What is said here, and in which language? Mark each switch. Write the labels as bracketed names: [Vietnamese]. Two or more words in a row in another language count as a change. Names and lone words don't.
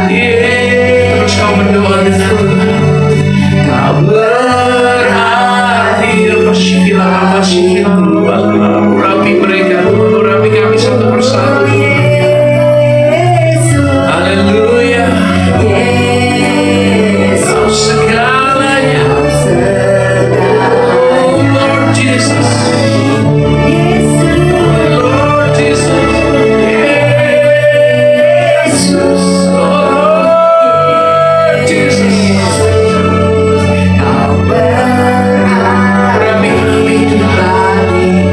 [Indonesian] Terus kau berdoa dengan kau berarti apa sih urapi mereka, urapi kami satu persatu. Haleluya. Kau segalanya. [English] Oh Lord Jesus. Lord Jesus. Jesus. Oh Lord Jesus. [Indonesian] Urapi kami.